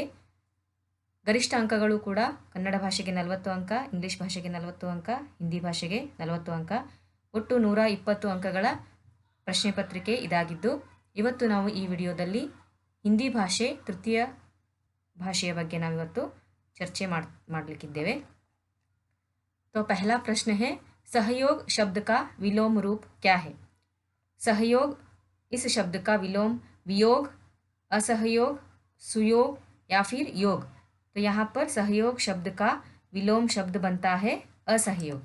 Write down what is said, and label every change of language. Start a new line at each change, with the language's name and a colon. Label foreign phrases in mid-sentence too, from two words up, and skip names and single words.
Kannada: ಗರಿಷ್ಠ ಅಂಕಗಳು ಕೂಡ ಕನ್ನಡ ಭಾಷೆಗೆ 40 ಅಂಕ, ಇಂಗ್ಲಿಷ್ ಭಾಷೆಗೆ 40 ಅಂಕ, ಹಿಂದಿ ಭಾಷೆಗೆ 40 ಅಂಕ. ಒಟ್ಟು 120 ಅಂಕಗಳ ಪ್ರಶ್ನೆ ಪತ್ರಿಕೆ ಇದಾಗಿದ್ದು, ಇವತ್ತು ನಾವು ಈ ವಿಡಿಯೋದಲ್ಲಿ ಹಿಂದಿ ಭಾಷೆ ತೃತೀಯ ಭಾಷೆಯ ಬಗ್ಗೆ ನಾವಿವತ್ತು ಚರ್ಚೆ ಮಾಡಲಿಕ್ಕಿದ್ದೇವೆ.
Hindi: तो पहला प्रश्न है, सहयोग शब्द का विलोम रूप क्या है? सहयोग इस शब्द का विलोम वियोग, असहयोग, सुयोग या फिर योग. तो यहाँ पर सहयोग शब्द का विलोम शब्द बनता है असहयोग.